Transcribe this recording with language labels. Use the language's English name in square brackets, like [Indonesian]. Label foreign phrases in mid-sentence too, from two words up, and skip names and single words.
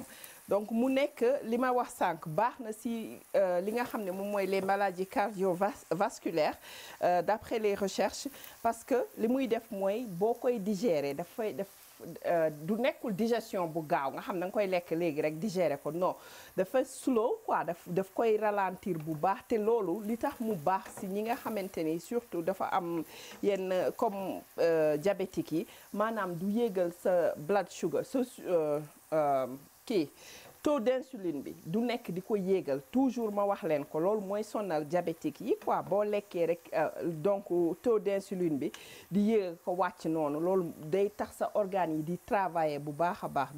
[Wolof] donc mu nekk li ma wax sànq baax na si li nga xam ne moom mooy [French] les maladies cardiovasculaires d'après les recherches parce que [Wolof] li muy def mooy boo koy digérer dafay def du nekkul digestion bu gaaw nga xam da nga koy lekk léegi rek digérer ko non dafa slow quoi daf koy ralentir bu baax. te loolu li tax mu baax si ñi nga xamante ni surtout dafa am yenn [French] comme diabétique [Wolof] yi maanaam du yéegal sa [English] blood sugar [Wolof] kii [French] taux d'insuline [Wolof] bi du nekk di ko yéegal toujours ma wax leen ko loolu mooy sonal diabétique yi quoi. boo lekkee rek [French] donc taux d'insuline [Wolof] bi di yéegal ko wàcc noonu loolu day tax sa organes yi di travailler bu baax a baax.